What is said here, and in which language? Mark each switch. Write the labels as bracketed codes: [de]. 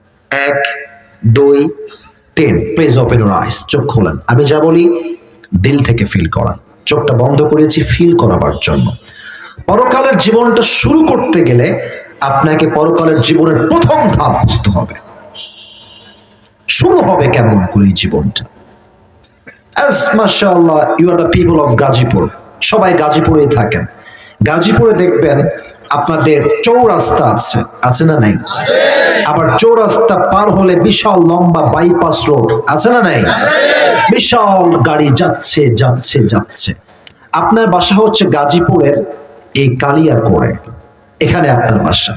[en] 1 2 3 please open your eyes. [bn] চোখ খোলেন। আমি যা বলি দিল থেকে ফিল করান। চোখটা বন্ধ করেছি ফিল করাবার জন্য। পরকালের জীবনটা শুরু করতে গেলে আপনাকে পরকালের জীবনের প্রথম ধাপ বুঝতে হবে। শুরু হবে কেমন করে এই জীবনটা? [en] As mashallah you are the people of Gazipur, [bn] সবাই গাজীপুরেই থাকেন। গাজীপুরে দেখবেন আপনাদের চৌরাস্তা আছে, আছে না নাই? আবার চৌরাস্তা পার হলে বিশাল লম্বা বাইপাস রোড আছে না নাই? বিশাল গাড়ি যাচ্ছে যাচ্ছে যাচ্ছে। আপনার বাসা হচ্ছে গাজীপুরের এই কালিয়াকোড়ে, এখানে আপনার বাসা।